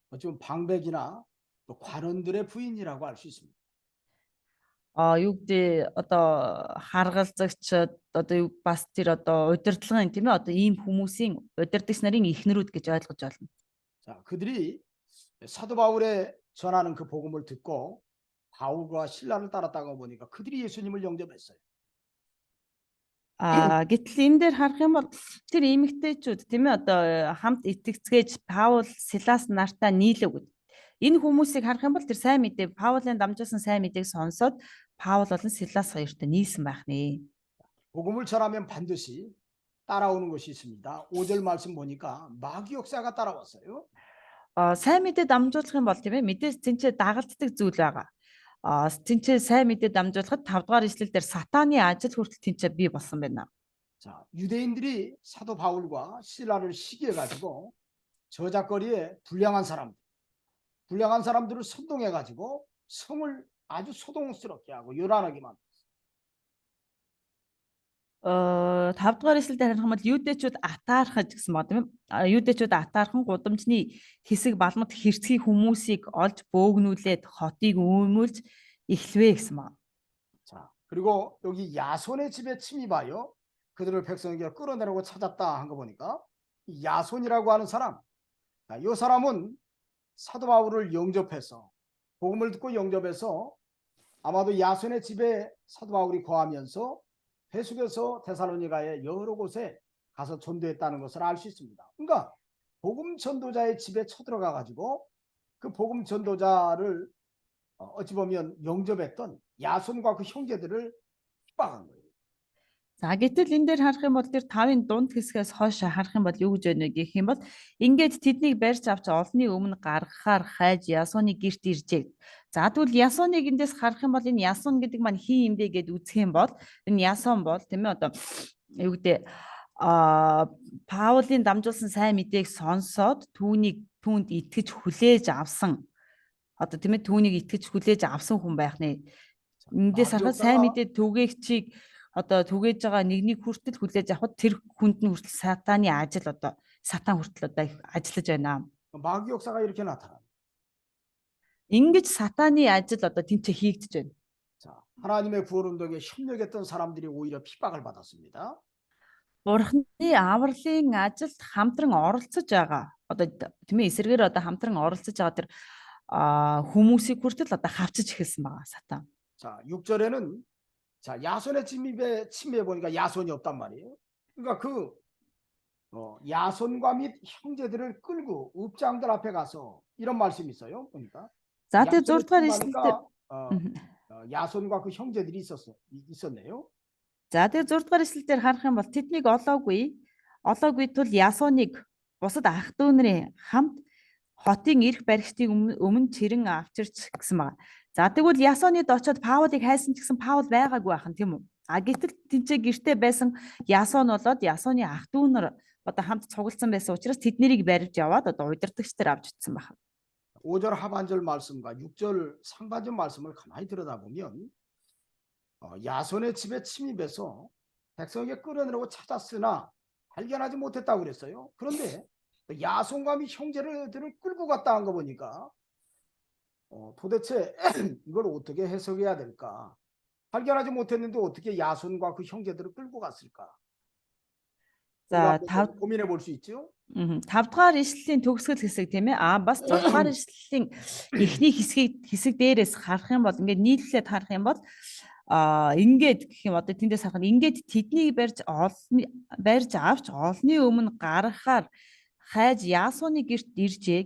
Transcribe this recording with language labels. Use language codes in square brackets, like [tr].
[ko] 지금 방백이나 또 관원들의 부인이라고 할 수 있습니다. [mn] Юу гэдэг одоо харгалзагч одоо бас тэр одоо удирдлагын тийм ээ одоо ийм хүмүүсийн удирдагч нарын эхнэрүүд гэж ойлгож байна. [ko] 자, 그들이 사도 바울의 전하는 그 복음을 듣고 바울과 신라를 따랐다고 보니까 그들이 예수님을 영접했어요. [mn] Гэтэл энэ дээр харах юм бол тэр эмэгтэйчүүд тийм ээ одоо хамт итгэцгээж Паул, Силас нартай нийлэв гэд. Энэ хүмүүсийг харах юм бол тэр сайн мэдээ Паулын дамжуулсан сайн мэдээг сонсоод Паул болон Силас хоёртой нийлсэн байх нэ. [ko] 복음을 전하면 반드시 따라오는 것이 있습니다. 5절 말씀 보니까 마귀 역사가 따라왔어요. [mn] Сайн мэдээ дамжуулах юм бол тийм ээ мэдээж тэнцээ дагалддаг зүйл байгаа. Тэнцээ сайн мэдээ дамжуулахад 5 дугаар ишлэл дээр сатааны ажил хүртэл тэнцээ бий болсон байна. [ko] 자, 유대인들이 사도 바울과 실라를 시기해 가지고 저작거리에 불량한 사람들을 선동해 가지고 성을 아주 소동스럽게 하고 요란하게 만들었어요. [mn] 5 дугаар ишлэл дээр харах юм бол юудэчүүд атаархаж гэсэн ба тийм ээ. Юудэчүүд атаархан гудамжны хэсэг балмад хэрцгий хүмүүсийг олж бөөгнүүлээд хотыг үүмүүлж эхлэвэ гэсэн ба. [ko] 자, 그리고 여기 야손의 집에 침입하여 그들을 백성에게 끌어내려고 찾았다 한 거 보니까 이 야손이라고 하는 사람, 이 사람은 사도 바울을 영접해서 복음을 듣고 영접해서 아마도 야손의 집에 사도 바울이 거하면서 배숙에서 데살로니가의 여러 곳에 가서 전도했다는 것을 알 수 있습니다. 그러니까 복음 전도자의 집에 쳐들어가 가지고 그 복음 전도자를 어찌 보면 영접했던 야손과 그 형제들을 핍박한 거예요. [mn] За гэтэл энэ дээр харах юм бол тэр 5-ын дунд хэсгээс хойш харах юм бол юу гэж байна гэх юм бол ингээд тэднийг барьж авч олонний өмнө гаргахаар хайж Ясоны гэрт иржээ. За тэгвэл Ясоныг эндээс харах юм бол энэ Ясон гэдэг маань хин юм бэ гэд үзэх юм бол энэ Ясон бол тийм ээ одоо юу гэдэг Паулын дамжуулсан сайн мэдээг сонсоод түүнд итгэж хүлээж авсан одоо тийм ээ түүнийг итгэж хүлээж авсан хүн байх нэ. Эндээс харахад сайн мэдээ түгээгчийг одоо түгээж байгаа нэгнийг хүртэл хүлээж авахд тэр хүнд нь хүртэл сатааны ажил одоо сатан хүртэл одоо ажиллаж байна. [ko] 마귀 역사가 이렇게 나타납니다. [mn] Ингэж сатааны ажил одоо тэнцээ хийгдэж байна. [ko] 자, 하나님의 구원 운동에 협력했던 사람들이 오히려 핍박을 받았습니다. [mn] Бурхны авралын ажилд хамтран оролцож байгаа. Одоо тийм ээ эсрэгээр одоо хамтран оролцож байгаа тэр хүмүүсийг хүртэл одоо хавчиж эхэлсэн байгаа сатан. [ko] 자, 6절에는 자, 야손의 침입에 보니까 야손이 없단 말이에요. 그러니까 그 야손과 및 형제들을 끌고 읍장들 앞에 가서 이런 말씀이 있어요. 보니까 [mn] За тэгээ 6 дугаар [ko] 야손에 [mn] ишлэлдэр [ko] 침입하니까 야손과 그 형제들이 있었네요. [mn] За тэгээ 6 дугаар ишлэлдэр харах юм бол тэднийг олоогүй тул Ясоныг бусад ах дүү нарын хамт хотын эрх баригчдын өмнө чирэн авчирч гэсэн байна. За тэгвэл Ясонид очиод Паулыг хайсан ч гэсэн Паул байгаагүй байхan тийм үү? Гэтэл тэнцээ гэртээ байсан Ясон болоод Ясоны ах дүү нар одоо хамт цугласан байсан учраас тэднийг барьж яваад одоо удирдагчдаар авч утсан байна. [ko] 5절 하반절 말씀과 6절 상반절 말씀을 가만히 들여다보면 야손의 집에 침입해서 백성에게 끌어내려고 찾았으나 발견하지 못했다고 그랬어요. 그런데 야손과 및 형제들을 끌고 갔다 한 거 보니까 도대체 이걸 어떻게 해석해야 될까? 발견하지 못했는데 어떻게 야손과 그 형제들을 끌고 갔을까? [mn] За [ko] 고민해 볼 수 있죠? [mn] 5 дугаар ишлэлийн төгсгөл хэсэг тийм ээ. Бас 6 дугаар ишлэлийн эхний хэсэг дээрээс харах юм бол ингээд нийлүүлээд харах юм бол ингээд гэх юм одоо тэндээс харах нь ингээд тэднийг барьж авч олны өмнө гаргахаар хайж Ясоны гэрт иржээ.